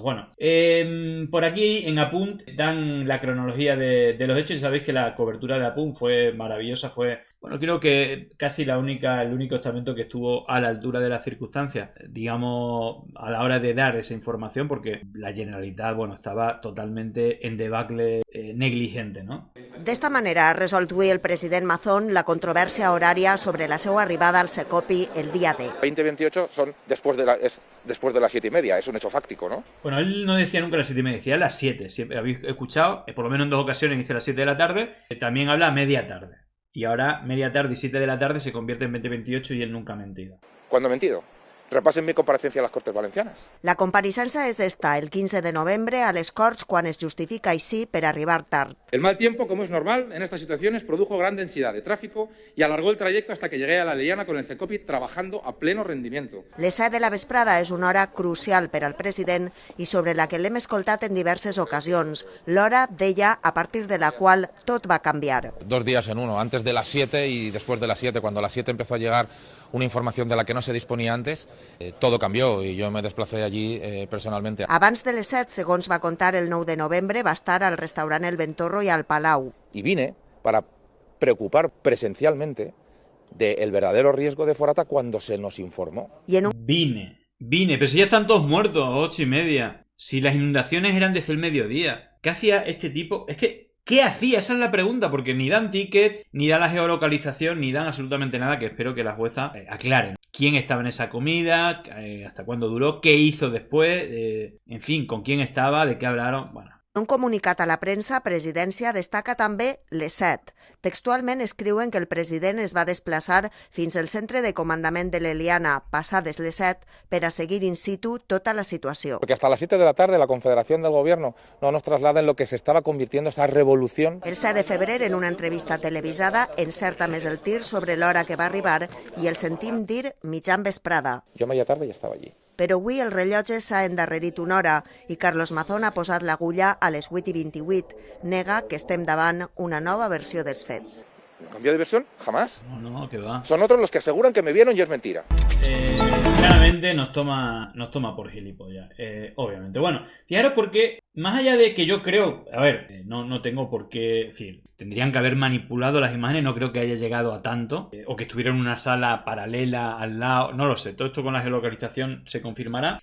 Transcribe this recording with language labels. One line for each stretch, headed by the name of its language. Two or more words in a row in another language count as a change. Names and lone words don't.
Spanish: Bueno, por aquí en Apunt dan la cronología de los hechos y sabéis que la cobertura de Apunt fue maravillosa, bueno, creo que casi el único estamento que estuvo a la altura de las circunstancias, digamos, a la hora de dar esa información, porque la Generalitat, bueno, estaba totalmente en debacle negligente, no?
Catalan: D'esta manera ha resolt avui el president Mazón la controvèrsia horària sobre la seva arribada al CECOPI el dia D.
Spanish: 20:28 son después de las 7:30, es un hecho fáctico, ¿no? Bueno, él no decía nunca las 7:30, decía las 7, siempre habéis escuchado, por lo menos en 2 ocasiones dice las 7 de la tarde, también habla media tarde. Y ahora, media tarde y 7 de la tarde se convierte en 20:28 y él nunca ha mentido. ¿Cuándo he mentido? Repasen mi comparecencia a les Corts Valencianes.
Catalan: La compareixença és esta, el 15 de novembre, a les Corts, quan es justifica així per arribar tard.
Spanish: El mal tiempo, como es normal, en estas situaciones produjo gran densidad de tráfico y alargó el trayecto hasta que llegué a la Leliana con el CECOPI trabajando a pleno rendimiento.
Catalan: Les 7 de la vesprada és una hora crucial per al president i sobre la que l'hem escoltat en diverses ocasions. L'hora, deia, a partir de la qual tot va canviar.
Spanish: 2 días en uno, antes de las 7 y después de las 7. Cuando a las 7 empezó a llegar una información de la que no se disponía antes, todo cambió y yo me desplacé allí personalmente.
Catalan: Abans de les 7, segons va contar el 9 de novembre, va estar al restaurant El Ventorro y al Palau.
Spanish: Y vine para preocupar presencialmente del verdadero riesgo de Forata cuando se nos informó. Vine, pero si ya están todos muertos a 8:30. Si las inundaciones eran desde el mediodía. ¿Qué hacía este tipo? Es que... ¿Qué hacía? Esa es la pregunta, porque ni dan ticket, ni dan la geolocalización, ni dan absolutamente nada, que espero que la jueza aclaren. ¿Quién estaba en esa comida? ¿Hasta cuándo duró? ¿Qué hizo después? En fin, ¿con quién estaba? ¿De qué hablaron? Bueno.
Catalan: En un comunicat a la premsa, Presidència destaca també les 7. Textualment escriuen que el president es va desplaçar fins al centre de comandament de l'Eliana passades les 7 per a seguir in situ tota la situació.
Spanish: Porque hasta las 7 de la tarde la Confederación del Gobierno no nos traslada en lo que se estaba convirtiendo esa revolución.
Catalan: El 7 de febrer, en una entrevista televisada, encerta més el tir sobre l'hora que va arribar i el sentim dir mitjan vesprada.
Spanish: Yo media tarde ya estaba allí.
Catalan: Però avui el rellotge s'ha endarrerit una hora i Carlos Mazón ha posat l'agulla a les 8:28. Nega que estem davant una nova versió dels fets.
Spanish: ¿No cambio de versión? Jamás. No, que va. Son otros los que aseguran que me vieron y es mentira. Claramente nos toma por gilipollas, obviamente. Bueno, fijaros porque, más allá de que yo creo, a ver, no tengo por qué decir, tendrían que haber manipulado las imágenes, no creo que haya llegado a tanto, o que estuviera en una sala paralela al lado, no lo sé, todo esto con la geolocalización se confirmará.